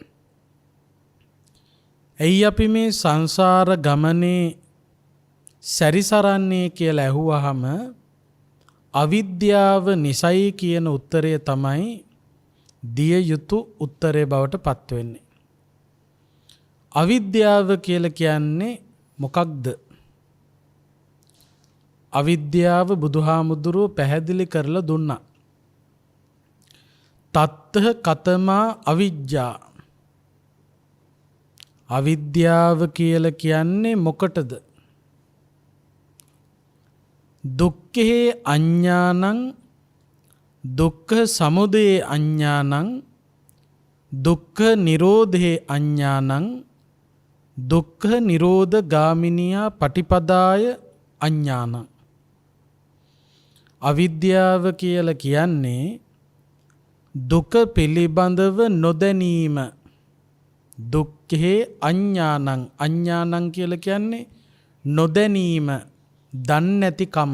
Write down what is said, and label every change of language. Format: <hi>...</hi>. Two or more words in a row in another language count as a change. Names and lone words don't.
<si>ඇයි අපි මේ සංසාර ගමනේ සැරිසරන්නේ කියලා ඇහුවහම අවිද්‍යාව නිසයි කියන උත්තරය තමයි දිය යුතු උත්තරේ බවට පත් වෙන්නේ. අවිද්‍යාව කියලා කියන්නේ මොකක්ද? අවිද්‍යාව බුදුහාමුදුරුව පැහැදිලි කරලා දුන්නා.</si> <pi>තත්ත කතමා අවිජ්ජා.</pi> <si>අවිද්‍යාව කියලා කියන්නේ මොකටද?</si> <pi>දුක්ඛේ අඤ්ඤානං දුක්ඛ සමුදය අඤ්ඤානං දුක්ඛ නිරෝධේ අඤ්ඤානං දුක්ඛ නිරෝධ ගාමිනියා පටිපදාය අඤ්ඤානං.</pi> <si>අවිද්‍යාව කියලා කියන්නේ දුක පිළිබඳව නොදැනීම.</si> <pi>දුක්ඛේ අඤ්ඤානං.</pi> <si>අඤ්ඤානං කියලා කියන්නේ නොදැනීම, දන්නේ නැතිකම.</si>